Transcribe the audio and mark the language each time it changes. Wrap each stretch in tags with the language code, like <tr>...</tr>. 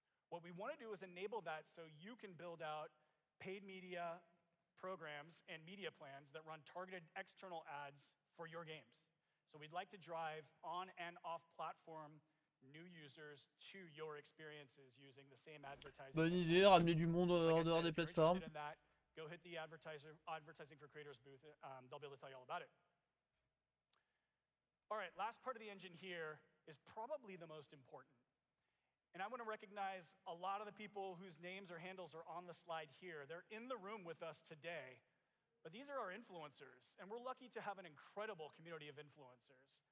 <en>What we want to do is enable that so you can build out paid media programs and media plans that run targeted external ads for your games. So we'd like to drive on and off platform new users to your experiences using the same advertising.</en> <fr>Bonne idée, ramener du monde en dehors des plateformes.</fr> <en>Go hit the advertising for creators booth. They'll be able to tell you all about it. All right, last part of the engine here is probably the most important. And I want to recognize a lot of the people whose names or handles are on the slide here. They're in the room with us today, but these are our influencers, and we're lucky to have an incredible community of influencers.</en>